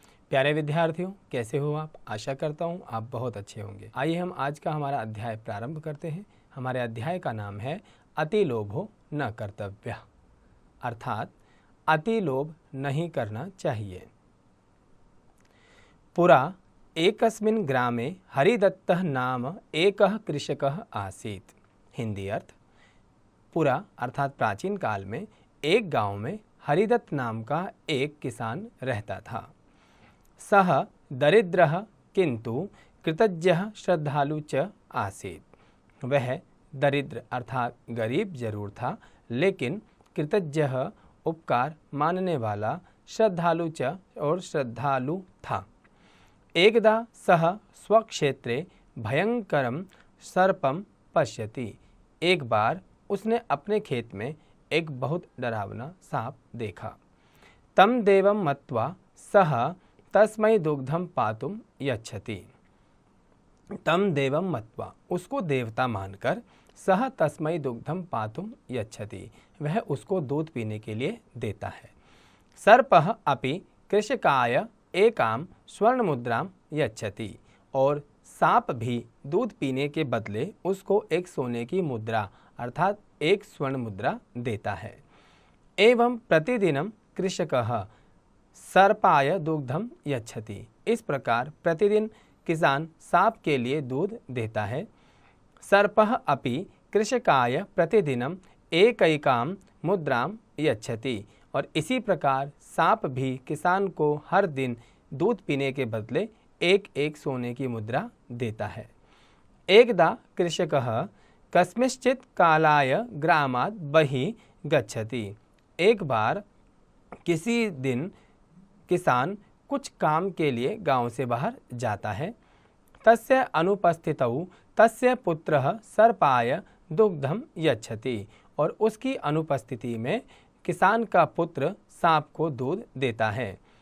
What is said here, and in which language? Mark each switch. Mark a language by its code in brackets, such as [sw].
[hi] प्यारे विद्यार्थियों, कैसे हो आप? आशा करता हूँ आप बहुत अच्छे होंगे। आइए हम आज का हमारा अध्याय प्रारंभ करते हैं। हमारे अध्याय का नाम है अति लोभो न कर्तव्य, अर्थात अति लोभ नहीं करना चाहिए। [sa] पुरा एकस्मिन् ग्रामे हरिदत्तः नाम एकः कृषकः आसीत्। [hi] हिंदी अर्थ, पुरा अर्थात प्राचीन काल में एक गांव में हरिदत्त नाम का एक किसान रहता था। [sa] सः दरिद्रः किंतु कृतज्ञः श्रद्धालु च आसीत्। [hi] वह दरिद्र अर्थात गरीब जरूर था, लेकिन कृतज्ञ उपकार मानने वाला श्रद्धालु च और श्रद्धालु था। [sa] एकदा सः स्वक्षेत्रे भयंकरं सर्पं पश्यति। [hi] एक बार उसने अपने खेत में एक बहुत डरावना सांप देखा। [sa] तं देवं मत्वा सः तस्मै दुग्धं पातुं यच्छति। तं देवं मत्वा, [hi] उसको देवता मानकर, [sa] सह तस्मै दुग्धं पातुं यच्छति, [hi] वह उसको दूध पीने के लिए देता है। [sa] सर्पः अपि कृषकाय एकां स्वर्ण मुद्रां यच्छति, [hi] और सांप भी दूध पीने के बदले उसको एक सोने की मुद्रा अर्थात एक स्वर्ण मुद्रा देता है। [sa] एवं प्रतिदिनं कृषकः सर्पाय दुग्धम यच्छति। [hi] इस प्रकार प्रतिदिन किसान सांप के लिए दूध देता है। [sa] सर्पः अपि कृषकाय प्रतिदिनम एकैकां मुद्रां यच्छति, [hi] और इसी प्रकार सांप भी किसान को हर दिन दूध पीने के बदले एक एक सोने की मुद्रा देता है। [sa] एकदा कृषकः कस्मिंश्चित् कालाय ग्रामात् बहिः गच्छति। [hi] एक बार किसी दिन किसान कुछ काम के लिए गांव से बाहर जाता है। [sa] तस्य अनुपस्थितौ तस्य पुत्रः सर्पाय दुग्धं यच्छति, [hi] और उसकी अनुपस्थिति में किसान का पुत्र सांप को दूध देता है।